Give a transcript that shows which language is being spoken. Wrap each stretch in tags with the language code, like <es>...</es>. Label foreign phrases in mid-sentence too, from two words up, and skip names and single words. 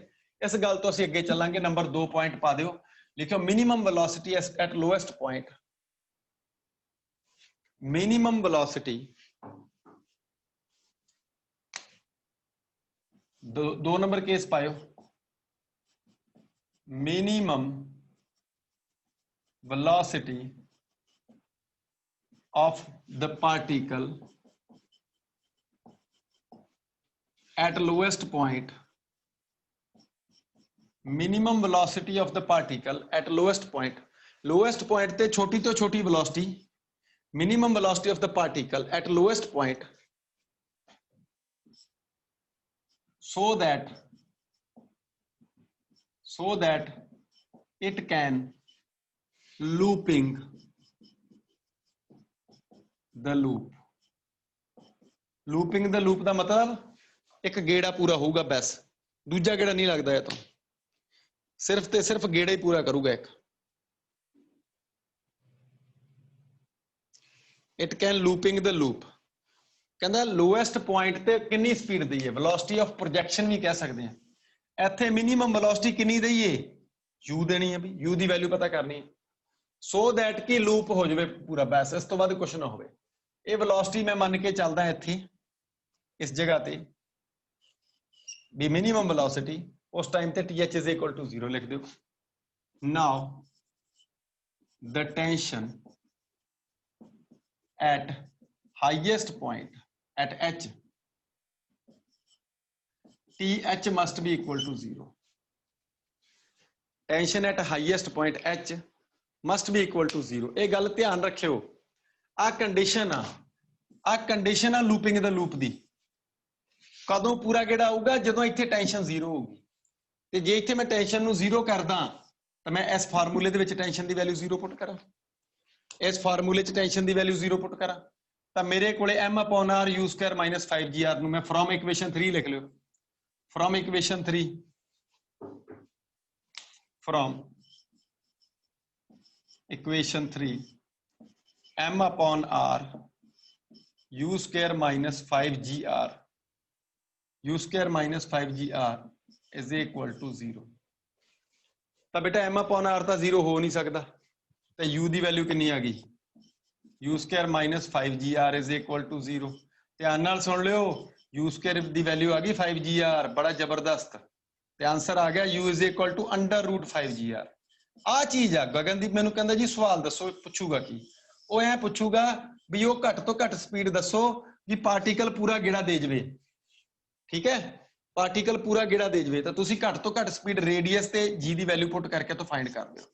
<pa>ਇਸ ਗੱਲ ਤੋਂ ਅਸੀਂ ਅੱਗੇ ਚੱਲਾਂਗੇ। ਨੰਬਰ 2 ਪੁਆਇੰਟ ਪਾ ਦਿਓ, ਲਿਖੋ</pa> <en>minimum velocity at lowest point, minimum velocity</en> <pa>ਦੋ ਨੰਬਰ ਕੇਸ ਪਾਓ,</pa> <en>minimum velocity of the particle at lowest point, minimum velocity of the particle at lowest point, lowest point</en> <pa>ਤੇ ਛੋਟੀ ਤੋਂ ਛੋਟੀ</pa> <en>velocity, minimum velocity of the particle at lowest point, so that it can looping the loop. Looping the loop</en> <pa>ਦਾ ਮਤਲਬ ਇੱਕ ਗੇੜਾ ਪੂਰਾ ਹੋਊਗਾ, ਬਸ ਦੂਜਾ ਗੇੜਾ ਨਹੀਂ ਲੱਗਦਾ ਇਹ ਤਾਂ, ਸਿਰਫ ਤੇ ਸਿਰਫ ਗੇੜਾ ਹੀ ਪੂਰਾ ਕਰੂਗਾ ਇੱਕ।</pa> <en>it can looping the loop, ਕਹਿੰਦਾ lowest point</en> <pa>ਤੇ ਕਿੰਨੀ ਸਪੀਡ ਦਈਏ,</pa> <en>velocity of projection</en> <pa>ਵੀ ਕਹਿ ਸਕਦੇ ਆ। ਇੱਥੇ</pa> <en>minimum velocity</en> <pa>ਕਿੰਨੀ ਦਈਏ, u ਦੇਣੀ ਹੈ ਵੀ, u ਦੀ ਵੈਲਿਊ ਪਤਾ ਕਰਨੀ ਹੈ,</pa> <en>so that</en> <pa>ਕਿ ਲੂਪ ਹੋ ਜਾਵੇ ਪੂਰਾ, ਬਸ ਇਸ ਤੋਂ ਬਾਅਦ ਕੁਝ ਨਾ ਹੋਵੇ। ਇਹ ਵੈਲੋਸਿਟੀ ਮੈਂ ਮੰਨ ਕੇ ਚੱਲਦਾ ਇੱਥੇ ਇਸ ਜਗ੍ਹਾ ਤੇ ਵੀ</pa> <en>minimum velocity,</en> <pa>ਉਸ ਟਾਈਮ ਤੇ</pa> <en>th is equal to 0</en> <pa>ਲਿਖ ਦਿਓ।</pa> <en>now the tension at highest point at h, th must be equal to 0. tension at highest point h must be equal to 0।</en> <pa>ਇਹ ਗੱਲ ਧਿਆਨ ਰੱਖਿਓ, ਆ ਕੰਡੀਸ਼ਨ ਆ ਲੂਪਿੰਗ ਦਾ ਲੂਪ ਦੀ। ਕਦੋਂ ਪੂਰਾ ਗੇੜਾ ਆਊਗਾ, ਜਦੋਂ ਇੱਥੇ ਟੈਂਸ਼ਨ 0 ਹੋਊਗੀ। ਤੇ ਜੇ ਇੱਥੇ ਮੈਂ ਟੈਂਸ਼ਨ ਨੂੰ 0 ਕਰਦਾ ਤਾਂ ਮੈਂ ਇਸ ਫਾਰਮੂਲੇ ਦੇ ਵਿੱਚ ਟੈਂਸ਼ਨ ਦੀ ਵੈਲਿਊ 0 ਪੁੱਟ ਕਰਾਂ, ਇਸ ਫਾਰਮੂਲੇ 'ਚ ਟੈਂਸ਼ਨ ਦੀ ਵੈਲਿਊ 0 ਪੁੱਟ ਕਰਾਂ, ਤਾਂ ਮੇਰੇ ਕੋਲੇ m/r u² - 5gr ਨੂੰ ਮੈਂ</pa> <en>from equation 3</en> <pa>ਲਿਖ ਲਿਓ,</pa> <en>from equation 3</en> <pa>m/r u² - 5gr u² - 5gr</pa> <en>is equal to 0।</en> <pa>ਤਾਂ ਬੇਟਾ m/r ਤਾਂ 0 ਹੋ ਨਹੀਂ ਸਕਦਾ, ਤੇ u ਦੀ ਵੈਲਿਊ ਕਿੰਨੀ ਆ ਗਈ, u² - 5gr</pa> <en>is equal to 0।</en> <pa>ਧਿਆਨ ਨਾਲ ਸੁਣ ਲਿਓ, u² ਦੀ ਵੈਲਿਊ ਆ ਗਈ 5gr, ਬੜਾ ਜ਼ਬਰਦਸਤ, ਤੇ ਆਨਸਰ ਆ ਗਿਆ u</pa> <en>is equal to √5gr।</en> <pa>ਆ ਚੀਜ਼ ਆ। ਗਗਨਦੀਪ ਮੈਨੂੰ ਕਹਿੰਦਾ ਜੀ ਸਵਾਲ ਦੱਸੋ, ਪੁੱਛੂਗਾ ਕੀ, ਉਹ ਐ ਪੁੱਛੂਗਾ ਵੀ ਉਹ ਘੱਟ ਤੋਂ ਘੱਟ ਸਪੀਡ ਦੱਸੋ ਵੀ ਪਾਰਟੀਕਲ ਪੂਰਾ ਗੇੜਾ ਦੇ ਜਵੇ, ਠੀਕ ਹੈ, ਪਾਰਟੀਕਲ ਪੂਰਾ ਗੇੜਾ ਦੇ ਜਵੇ, ਤਾਂ ਤੁਸੀਂ ਘੱਟ ਤੋਂ ਘੱਟ ਸਪੀਡ ਰੇਡੀਅਸ ਤੇ g ਦੀ ਵੈਲਿਊ ਪੁੱਟ ਕਰਕੇ ਤੋਂ ਫਾਈਂਡ ਕਰ ਦਿਓ।</pa>